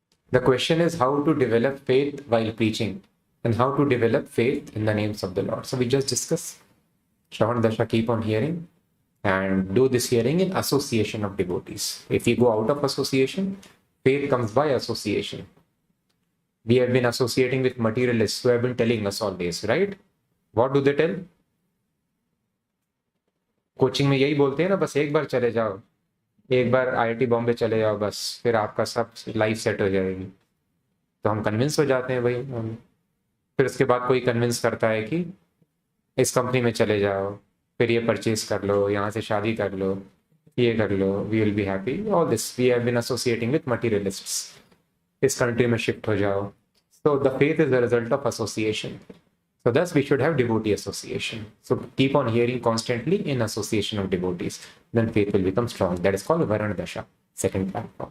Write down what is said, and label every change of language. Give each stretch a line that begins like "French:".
English: The question is how to develop faith while preaching and how to develop faith in the names of the Lord. So we just discussed. Shravan Dasha, keep on hearing and do this hearing in association of devotees. If you go out of association, faith comes by association. We have been associating with materialists who have been telling us all this, right? What do they tell?
Hindi: Coaching में यही बोलते हैं ना, बस एक बार चले जाओ, एक बार IIT बॉम्बे चले जाओ, बस फिर आपका सब लाइफ सेट हो जाएगी. तो हम कन्विंस हो जाते हैं भाई. फिर उसके बाद कोई कन्विंस करता है कि इस कंपनी में चले जाओ, फिर ये परचेज कर लो, यहाँ से शादी कर लो, ये कर लो,
English: We will be happy. All this we have been associating with materialists.
Hindi: इस कंट्री में शिफ्ट हो जाओ.
English: So the faith is the result of association. So thus we should have devotee association. So keep on hearing constantly in association of devotees. Then faith will become strong. That is called Varana Dasha, second platform.